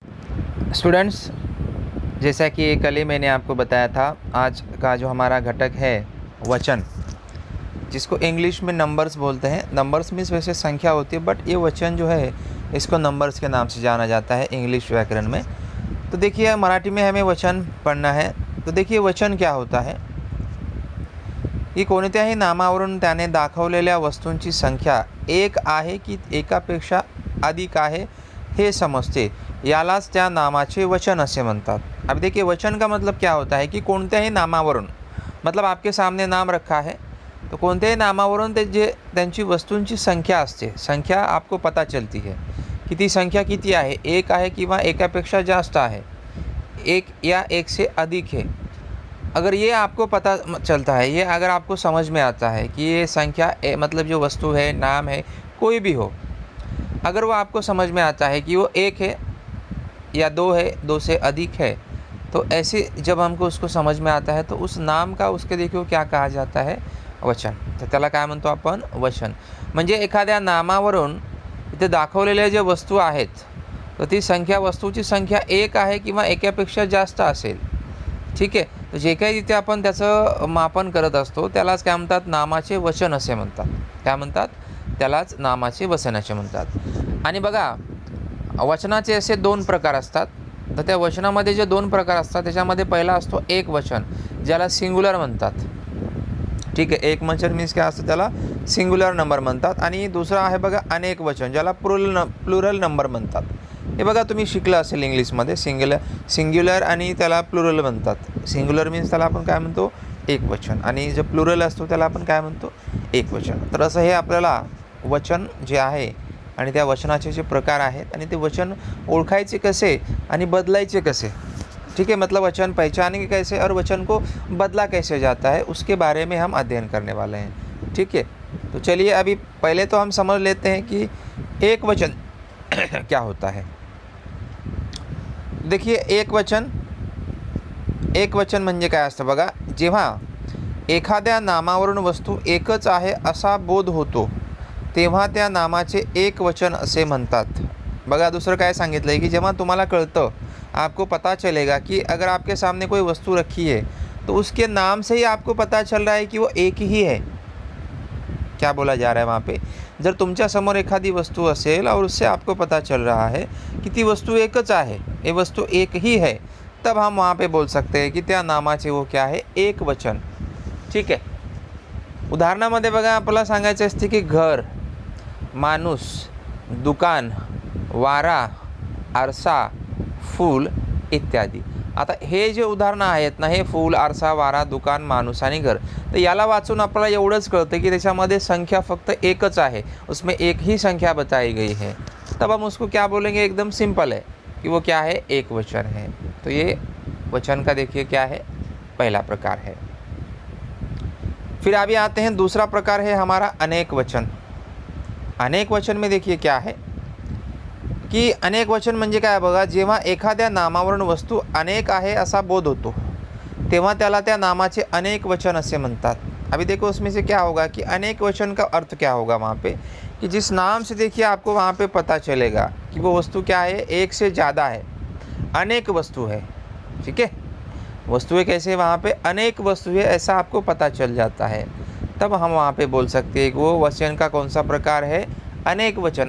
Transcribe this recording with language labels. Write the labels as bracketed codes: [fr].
[hi] Students, जैसा कि कल ही मैंने आपको बताया था, आज का जो हमारा घटक है वचन, जिसको इंग्लिश में नंबर्स बोलते हैं। नंबर्स मीन्स वैसे संख्या होती है, बट ये वचन जो है इसको नंबर्स के नाम से जाना जाता है इंग्लिश व्याकरण में। तो देखिए, मराठी में हमें वचन पढ़ना है। [mr] तो देखिए, वचन क्या होता है की कोणत्याही नामावरून त्याने दाखवलेल्या वस्तूंची संख्या एक आहे की एकापेक्षा अधिक आहे हे समजते, यालाच त्या नामाचे वचन असे म्हणतात। [hi] अब देखिए, वचन का मतलब क्या होता है कि कोणत्याही नामावरून, मतलब आपके सामने नाम रखा है, तो [mr] कोणत्याही नामावरून त्यांची वस्तूंची संख्या असते, [hi] संख्या आपको पता चलती है की [mr] ती संख्या किती आहे, एक आहे किंवा एकापेक्षा जास्त आहे, [hi] एक या एक से अधिक है। अगर ये आपको पता चलता है, ये अगर आपको समझ में आता है कि ये संख्या मतलब जो वस्तु है, नाम है, कोई भी हो, अगर वो आपको समझ में आता है कि वो एक है या दो है, दो से अधिक है, तो ऐसे जब हमको उसको समझ में आता है तो उस नाम का उसके देखिए क्या कहा जाता है, वचन। [mr] तर त्याला काय म्हणतो आपण, वचन। म्हणजे एखाद्या नामावरून इथे दाखवलेल्या ज्या वस्तू आहेत, तर ती संख्या, वस्तूची संख्या एक आहे किंवा एकापेक्षा जास्त असेल, ठीक आहे। तर जे काही तिथे आपण त्याचं मापन करत असतो त्यालाच काय म्हणतात, नामाचे वचन असे म्हणतात। काय म्हणतात, त्यालाच नामाचे वचन असे म्हणतात। आणि बघा, वचनाचे असे दोन प्रकार असतात। तर त्या वचनामध्ये जे दोन प्रकार असतात त्याच्यामध्ये पहिला असतो एक वचन, ज्याला सिंग्युलर म्हणतात, ठीक आहे। एक वचन मीन्स काय असतं, त्याला सिंग्युलर नंबर म्हणतात। आणि दुसरा आहे बघा अनेक वचन, ज्याला प्लुरल नंबर म्हणतात। हे बघा, तुम्ही शिकलं असेल इंग्लिशमध्ये, सिंग्युलर आणि त्याला प्लुरल म्हणतात। सिंग्युलर मीन्स त्याला आपण काय म्हणतो, एक वचन, आणि जो प्लुरल असतो त्याला आपण काय म्हणतो, एक वचन। तर असं हे आपल्याला वचन जे आहे आणि त्या वचनाचे जे प्रकार आहेत आणि ते वचन ओळखायचे कसे आणि बदलायचे कसे, ठीक है। [hi] मतलब वचन पहचानेंगे कैसे और वचन को बदला कैसे जाता है, उसके बारे में हम अध्ययन करने वाले हैं, ठीक है। तो चलिए, अभी पहले तो हम समझ लेते हैं कि एक वचन क्या होता है। [mr] देखिए, एक वचन म्हणजे काय असतं बघा, जेव्हा एखाद्या नामावरून वस्तू एकच आहे असा बोध होतो तेव्हा त्या नामाचे एक वचन असे म्हणतात। बघा, दुसरं काय सांगितलं आहे की जेव्हा तुम्हाला कळतं, [hi] आपको पता चलेगा कि अगर आपके सामने कोई वस्तु रखी है तो उसके नाम से ही आपको पता चल रहा है कि वो एक ही है। क्या बोला जा रहा है वहाँ पे, [mr] जर तुमच्या समोर एखादी वस्तु असेल [hi] और उससे आपको पता चल रहा है कि [mr] ती वस्तु एकच आहे, [hi] ये वस्तु एक ही है, तब हम वहाँ पे बोल सकते हैं कि [mr] त्या नामाचे [hi] वो क्या है, एक वचन, ठीक है। [mr] उदाहरणामध्ये बघा, आपल्याला सांगायचं असते की घर, माणूस, दुकान, वारा, आरसा, फूल इत्यादी। आता हे जे उदाहरणं आहेत ना, हे फूल, आरसा, वारा, दुकान, माणूस आणि घर, तर याला वाचून आपल्याला एवढंच कळतं की त्याच्यामध्ये संख्या फक्त एकच आहे, [hi] उसमें एक ही संख्या बताई गई है। तब हम उसको क्या बोलेंगे, एकदम सिंपल है कि वो क्या है, एक वचन है। तो ये वचन का देखिए क्या है, पहला प्रकार है। फिर अभी आते हैं, दूसरा प्रकार है हमारा अनेक वचन। अनेक वचन में देखिए क्या है [mr] की अनेक वचन म्हणजे काय बघा, जेव्हा एखाद्या नामावरून वस्तू अनेक आहे असा बोध होतो तेव्हा त्याला त्या नामाचे अनेक वचन असे म्हणतात। [hi] अभी देखो, उसमें से क्या होगा कि अनेक वचन का अर्थ क्या होगा वहाँ पे, कि जिस नाम से देखिए आपको वहाँ पे पता चलेगा कि वो वस्तु क्या है, एक से ज़्यादा है, अनेक वस्तु है, ठीक है। वस्तुएं कैसे, वहाँ पे अनेक वस्तु है, ऐसा आपको पता चल जाता है, तब हम वहाँ पे बोल सकते हैं कि वो वचन का कौन सा प्रकार है, अनेक वचन।